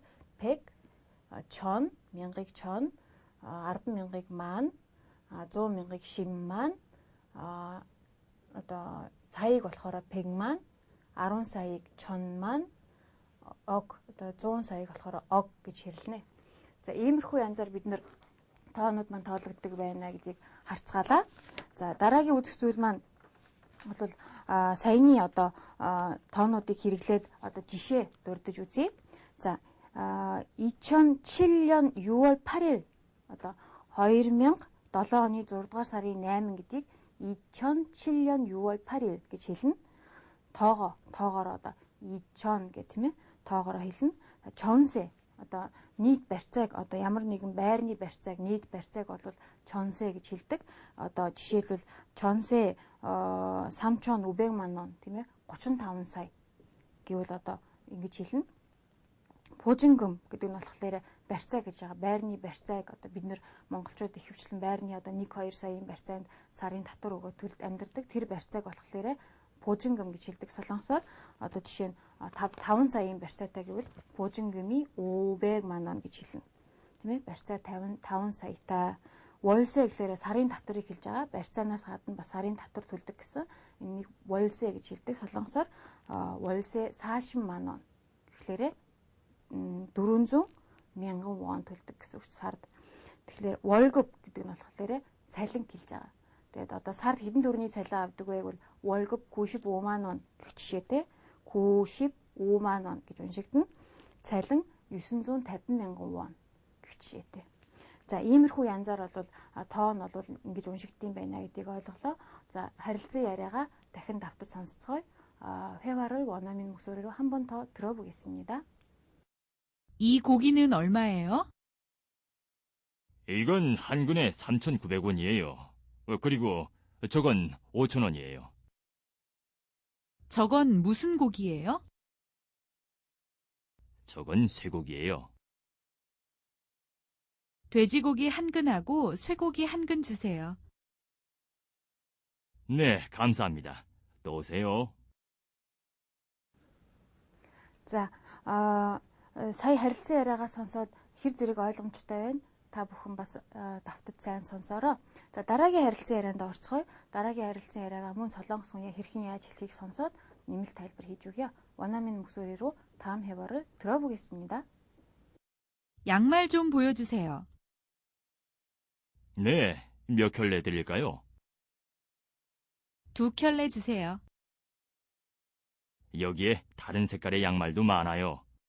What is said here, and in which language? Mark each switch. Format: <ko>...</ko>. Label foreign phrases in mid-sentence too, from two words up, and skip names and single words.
<ko>백, 천,</ko> <mn>мянгыг чон, 10,000-ыг ман, 100,000-ыг</mn> <ko>십만,</ko> <mn>одоо саяыг болохоор</mn> <ko>백만,</ko> <mn>10 саяыг</mn> <ko>천만,</ko> <mn>ог одоо 100 саяыг болохоор ог гэж хэрлэнэ. За иймэрхүү янзаар бид нэр тоонууд маань тоологддог байна гэдгийг харцгаалаа. За дараагийн үзэх зүйл маань бол саяны одоо тоонуудыг хэрэглээд одоо жишээ дурдж үзье. За</mn> <ko>2007년 6월 8일</ko> <mn>одоо 2007 оны 6 дугаар сарын 8 гэдгийг</mn> <ko>2007년 6월 8일</ko> <mn>гэж хэлнэ. тоогоор одоо 2000 гэх тийм ээ тоогоор хэлнэ. чон세 одоо нийт барьцааг одоо ямар нэгэн байрны барьцааг нийт барьцааг бол чон세 гэж хэлдэг. Одоо жишээлбэл</mn> <ko>전세 3,500만 원</ko> <mn>тийм ээ 35 сая гэвэл одоо ингэж хэлнэ. 보증금 гэдэг нь болохоор барьцаа гэж байгаа. Байрны барьцааг одоо бид нар монголчууд ихэвчлэн байрны одоо 1-2 саяын барьцаанд сарын татвар өгөө төлд амьдардаг. Тэр барьцааг болохоор 보증금 гэж хэлдэг. Солонгосоор одоо жишээ нь 5 саяын барьцаатай гэвэл</mn> <ko>보증금이 500만 원</ko> <mn>гэж хэлнэ. Тийм ээ? барьцаа 5 саятай. 월세 гэхээр сарын татварыг хэлж байгаа. барьцаанаас гадна бас сарын татвар төлдөг гэсэн. Энийг 월세 гэж хэлдэг. Солонгосоор</mn> <ko>월세 40만 원</ko> <mn>гэхээр 400,000 won төлдөг гэсэн үг сард. Тэгэхээр 월급 гэдэг нь болохоор цалин хэлж байгаа. Тэгээд одоо сард хэдэн төгрөгийн цалин авдаг вэ гэвэл</mn> <ko>월급 95만 원</ko> <mn>гэх жишээтэй</mn> <ko>95만 원</ko> <mn>гэж уншигдана. цалин 950,000 won гэх жишээтэй. За иймэрхүү янзаар бол тоон бол ингэж уншигдсан байна гэдгийг ойлголоо. За харилцан яриагаа дахин давтаж сонсцгоё.</mn> <ko>회화를 원어민 목소리로 한 번 더 들어보겠습니다. 이 고기는 얼마예요? 이건 한 근에 3,900원이에요. 그리고 저건 5,000원이에요. 저건 무슨 고기예요? 저건 쇠고기예요. 돼지고기 한 근하고 쇠고기 한 근 주세요. 네, 감사합니다. 또 오세요.</ko> <mn>За сая харилцан яриагаа сонсоод хэр зэрэг ойлгомжтой байна. Та бүхэн бас давтаж сайн сонсоороо. За дараагийн харилцан ярианд орцгоё. дараагийн харилцан яриагаа мөн солонгос хүн хэрхэн яаж хэлхийг сонсоод нэмэлт тайлбар хийж өгье.</mn> <ko>원어민 목소리로 다음 회화를 들어보겠습니다. 양말 좀 보여주세요. 네, 몇 켤레 드릴까요? 2켤레 주세요. 여기에 다른 색깔의 양말도 많아요.</ko>